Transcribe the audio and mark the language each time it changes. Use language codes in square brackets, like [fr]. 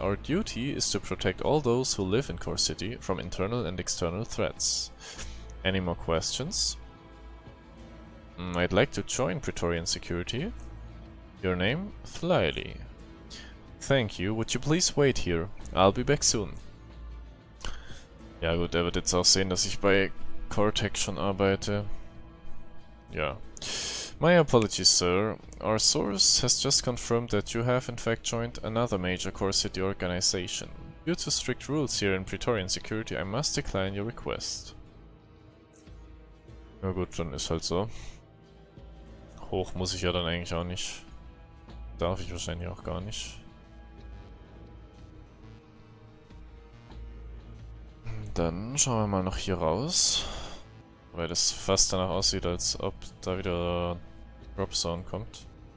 [en] Our duty is to protect all those who live in Core City from internal and external threats. Any more questions? I'd like to join Praetorian Security. Your name? Flyly. Thank you, would you please wait here? I'll be back soon. [de] Ja gut, er wird jetzt auch sehen, dass ich bei Core-Tech schon arbeite. [en] Ja. My apologies, sir. Our source has just confirmed that you have in fact joined another major Core City organization. Due to strict rules here in Praetorian Security, I must decline your request. [de] Na gut, dann ist halt so. Hoch muss ich ja dann eigentlich auch nicht. Darf ich wahrscheinlich auch gar nicht. Dann schauen wir mal noch hier raus. Weil das fast danach aussieht, als ob da wieder Drop Zone kommt.